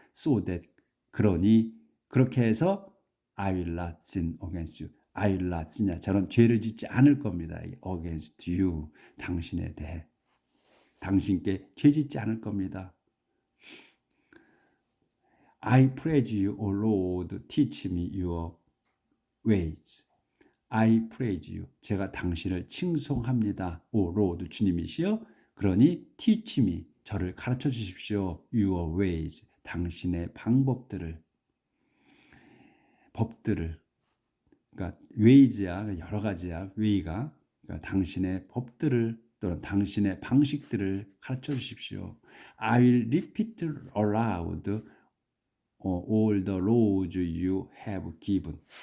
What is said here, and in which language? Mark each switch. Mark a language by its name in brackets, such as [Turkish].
[English] So that, [Korean] 그러니 그렇게 해서 [English] I will not sin against you. I will not sin. [Korean] 저는 죄를 짓지 않을 겁니다. [English] against you. [Korean] 당신에 대해. 당신께 죄 짓지 않을 겁니다. [English] I praise you, O Lord. Teach me your ways. I praise you. [Korean] 제가 당신을 칭송합니다. [English] O Lord, [Korean] 주님이시여. 그러니 [English] teach me. [Korean] 저를 가르쳐 주십시오. [English] Your ways. [Korean] 당신의 법들을. 그러니까 ways야, 여러 가지야. way가. 그러니까 당신의 법들을 또는 당신의 방식들을 가르쳐 주십시오. [English] I will repeat aloud all the laws you have given.